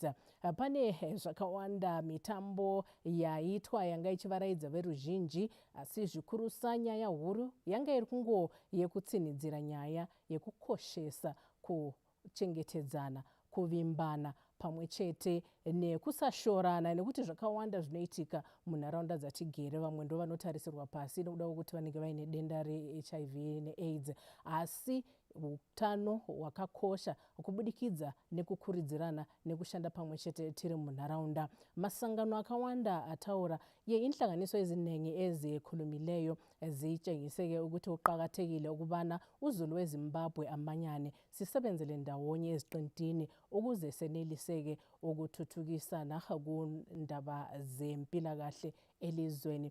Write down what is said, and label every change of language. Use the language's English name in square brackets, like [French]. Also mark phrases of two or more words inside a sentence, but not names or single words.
[Shona] Pane zvakawanda mitambo yaitwa yanga ichivaraidza veruzhinji, asi zvikurusa nyaya huru yanga iri kungo yekutsinidzira nyaya yekukoshesa kuchengetedzana, kuvimbana pamwe chete nekusashorana, nekuti zvakawanda zvinoitika munharaunda dzatigere. Vamwe ndo vanotarisirwa pasi nekuda kwekuti vanenge vaine denda reHIV neAIDS, asi utano hwakakosha kubudikidza nekukuridzirana nekushanda pamwe chete tiri munharaunda. Masangano akawanda ataura [North Ndebele] inhlanganiso ezinengi ezikhulumileyo zitshengiseke ukuthi kuqakathekile ukubana uzulu weZimbabwe amanyane, sisebenzele ndawonye eziqintini ukuze seneliseke ukuthuthukisana kundaba zempilakahle elizweni.